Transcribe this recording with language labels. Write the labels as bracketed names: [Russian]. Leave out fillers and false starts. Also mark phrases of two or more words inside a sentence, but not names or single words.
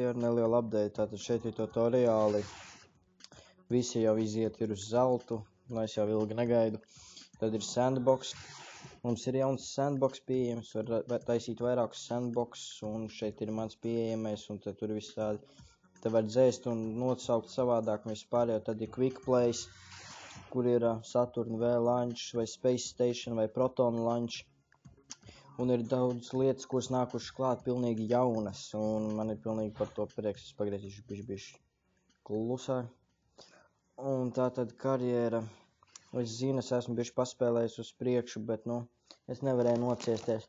[Latvian] ar nelielu update, tātad šeit ir tutoriāli, visi jau iziet ir uz zeltu, es jau ilgi negaidu, tad ir sandbox, mums ir jauns sandbox pieejams, var taisīt vairākus sandbox, un šeit ir mans pieejamais, un tad tur viss tādi, te var dzēst un nosaukt savādāk, un vispārējo, tad ir [English] quick plays, [Latvian] kur ir Saturn V launch vai Space Station vai Proton launch. Un ir daudz lietas, kuras nākušas klāt pilnīgi jaunas, un man ir pilnīgi par to prieks. Es pagriezīšu bišķi klusāk. Un tā tad karjera, es zinu, es esmu bišķi paspēlējis uz priekšu, bet, es nevarēju nociesties.